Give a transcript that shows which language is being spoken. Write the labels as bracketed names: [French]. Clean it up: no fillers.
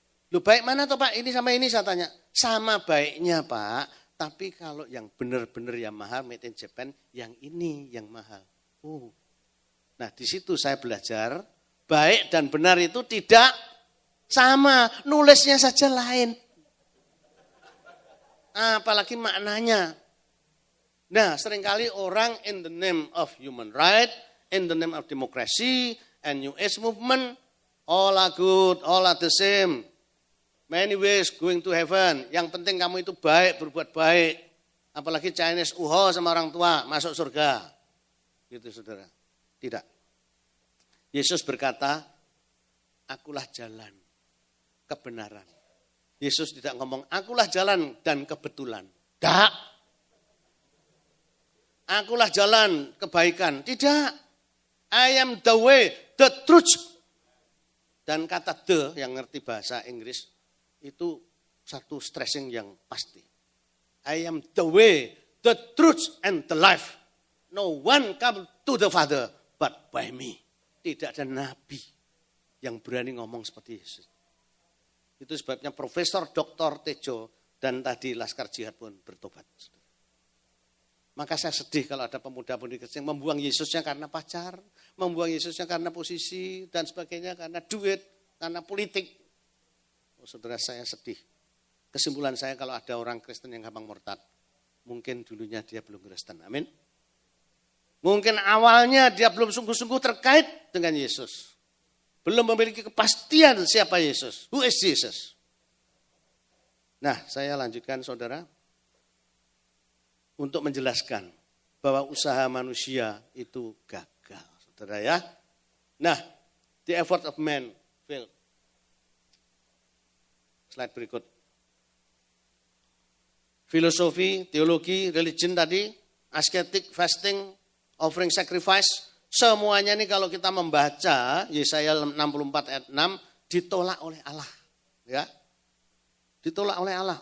[Indonesian] Loh baik mana toh Pak, ini sama ini saya tanya. Sama baiknya Pak, tapi kalau yang benar-benar yang mahal, [English] made in Japan, [Indonesian] yang ini yang mahal. Oh. Nah di situ saya belajar, baik dan benar itu tidak sama, nulisnya saja lain. Apalagi maknanya. Nah seringkali orang [English] in the name of human right, in the name of democracy and New Age movement, all are good, all are the same. Many ways going to heaven. [Indonesian] Yang penting kamu itu baik, berbuat baik. Apalagi Chinese uho sama orang tua, masuk surga. Gitu saudara. Tidak. Yesus berkata, akulah jalan, kebenaran. Yesus tidak ngomong, akulah jalan dan kebetulan. Tidak. Akulah jalan kebaikan. Tidak. [English] I am the way, the truth. [Indonesian] Dan kata the yang ngerti bahasa Inggris itu satu stressing yang pasti. [English] I am the way, the truth, and the life. No one come to the Father but by me. [Indonesian] Tidak ada nabi yang berani ngomong seperti Yesus. Itu sebabnya Profesor Dr. Tejo dan tadi Laskar Jihad pun bertobat. Maka saya sedih kalau ada pemuda-pemudi Kristen yang membuang Yesusnya karena pacar, membuang Yesusnya karena posisi dan sebagainya, karena duit, karena politik. Oh, saudara saya sedih. Kesimpulan saya kalau ada orang Kristen yang gampang murtad, mungkin dulunya dia belum Kristen. Amin. Mungkin awalnya dia belum sungguh-sungguh terkait dengan Yesus. Belum memiliki kepastian siapa Yesus. [English] Who is Jesus? [Indonesian] Nah, saya lanjutkan saudara. Untuk menjelaskan bahwa usaha manusia itu gagal. Saudara ya. [English] Nah, the effort of man failed. [Indonesian] Slide berikut. Filosofi, teologi, religion tadi, asketik, fasting, offering sacrifice, semuanya ini kalau kita membaca Yesaya 64 ayat 6 ditolak oleh Allah. Ya. Ditolak oleh Allah.